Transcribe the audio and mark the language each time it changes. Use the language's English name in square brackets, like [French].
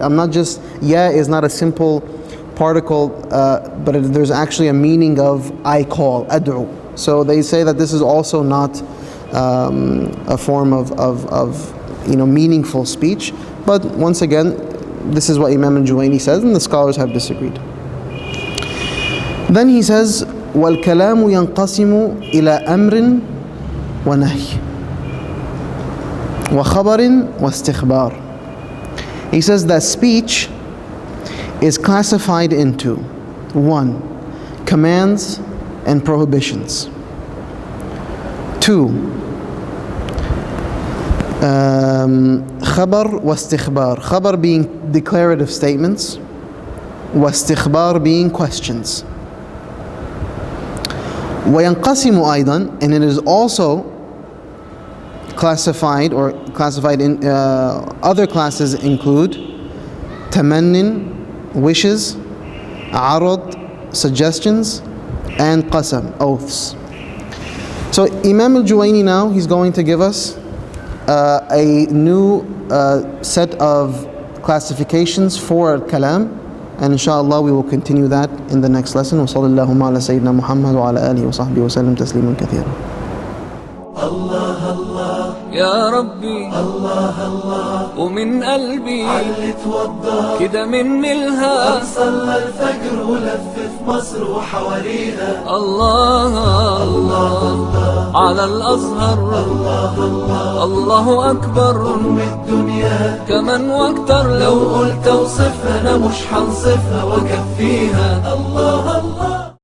[English] I'm not just, Ya is not a simple particle, but there's actually a meaning of I call, ad'u. So they say that this is also not a form of meaningful speech. But once again, this is what Imam al-Juwayni says, and the scholars have disagreed. [Arabic] Then he says, وَالْكَلَامُ يَنْقَسِمُ إِلَى أَمْرٍ وَنَهْيٍ وَخَبَرٍ وَاسْتِخْبَارٍ. [English] He says that speech is classified into 1. Commands and prohibitions. 2. Khabar wa istikhbar. Khabar being declarative statements, wa istikhbar being questions. [Arabic] وينقسم أيضا, [English] and it is also classified in other classes include tamannin, wishes, arad, suggestions, and qasam, oaths. So Imam al-Juwayni now, he's going to give us a new set of classifications for al-kalam, and inshallah we will continue that in the next lesson. [Arabic] Wa sallallahu ala sayyidina Muhammad wa ala alihi wa sahbihi wa sallam tasliman kathira. الله الله يا ربي الله الله ومن قلبي علي توضى كده مني الها صلى الفجر ولف في مصر وحواليها الله الله على الأزهر الله الله الله أكبر أم الدنيا كمان واكتر لو قلت اوصفها أنا مش حنصفها وكفيها الله الله